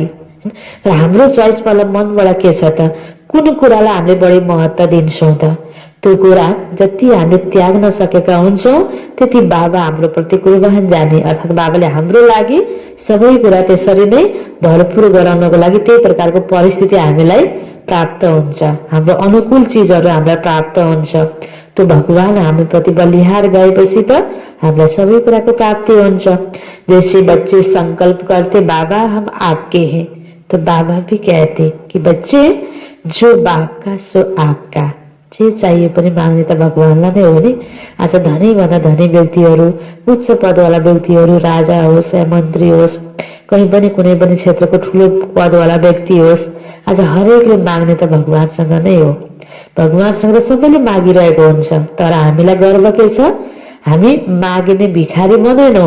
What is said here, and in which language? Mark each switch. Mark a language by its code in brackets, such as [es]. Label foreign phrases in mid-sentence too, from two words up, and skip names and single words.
[ne] तर हाम्रो चोइस पहिला मनबाट के छ त, कुन कुरालाई हामीले बढी महत्त्व दिन्छौं त, त्यो कुरा जति हामीले त्याग्न सकेका हुन्छौं त्यति बाबा हाम्रो प्रति कुर्बान जाने, अर्थात् बाबाले हाम्रो लागि सबै कुरा त्यसरी नै भरपूर गराउनको लागि त्यही प्रकारको परिस्थिति हामीलाई प्राप्त हुन्छ। हाम्रो अनुकूल चीजहरू हामीलाई प्राप्त हुन्छ। तो भगवान हामी प्रति बलिहार गएपछि त हामीलाई सबै कुराको प्राप्ति हुन्छ। [hi] जैसे बच्चे संकल्प करते बाबा हम आपके हैं, तो बाबा भी कहते कि बच्चे जो बाप का सो आपका। [ne] जे चाहिए पनि माग्ने त भगवानलाई नै हो नि। आज धनी भन्दा धनी व्यक्तिहरू, उच्च पदवाला व्यक्तिहरू, राजा होस् या मन्त्री होस्, कहीँ पनि कुनै पनि क्षेत्रको ठुलो पदवाला व्यक्ति होस्, आज हरेकले माग्ने त भगवानसँग नै हो। भगवानसँग त सबैले मागिरहेको हुन्छ। तर हामीलाई गर्व के छ, हामी मागिने भिखारी बनेनौं।